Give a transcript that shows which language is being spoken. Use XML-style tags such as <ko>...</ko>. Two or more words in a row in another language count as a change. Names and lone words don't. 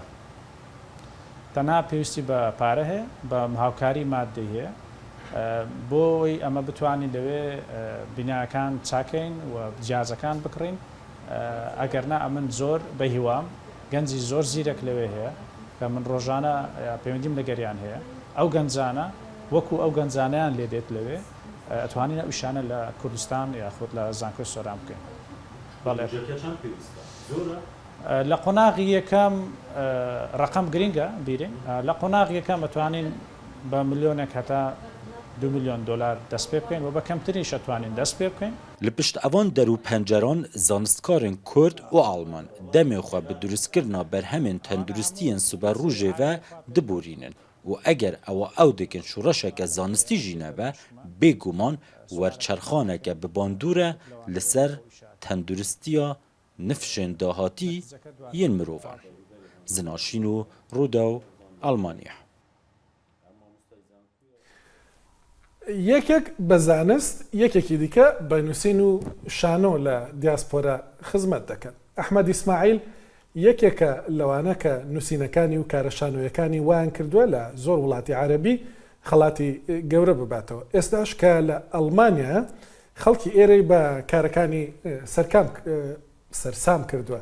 <ckb>تەنها پێویستی بە پارە هەیە بە هاوکاری مادەی هەیە بۆی ئەمە بتوانین لەوێ بیناکان چاکەین و جیازەکان بکڕین ئەگەرنا ئەمن زۆر بە هیوام گەنجی زۆر زیرەک لەوێ هەیە کە من ڕۆژانە پەیوەندیم لەگەریان هەیە ئەو گەنجانە وەکو ئەو گەنجانیان لێ دێت لەوێ ئەتوانین ئەوشانە لە کوردستان یاخود لە زانکۆی سۆران بکەین بەڵێ لە قۆناغی یەکەم ڕقم گرینگە بیرین لە قۆناغ یەکەم ئەتوانین بە ملیۆنێک هەتا 2 میلیۆن دلار دەست پێ بکەین و بە کەمتریش ئەتوانین دەست پێ بکەین</ckb> <ku>Li pişt evan der û penceran zanistkarên Kurd û Alman demê xwe bi durustkirina berhemên tenduristiyên siberrûjê ve diborînin û eger ewa ew dikin şûreşeke zanistî jî nebe bêguman werçerxaneke bi bandûr e li ser tenduristiya nifşên dahatî yên mirovan. Zinaşîn û Rûdew, Almanya.</ku> <ckb>یەکێک بە زانست یەکێکی دیکە بە نووسین و شانۆ لە دیاسپۆرە خزمەت دەکەن ئەحمەد ئیسماعیل یەکێکە لەوانە کە نووسینەکانی و کارە شانۆیەکانی وایان کردووە لە زۆر وڵاتی عەرەبی خەڵاتی گەورە بباتەوە ئێستاش کە لە ئەڵمانیا خەڵکی ئێرەی بە کارەکانی سەرسام کردووە.</ckb>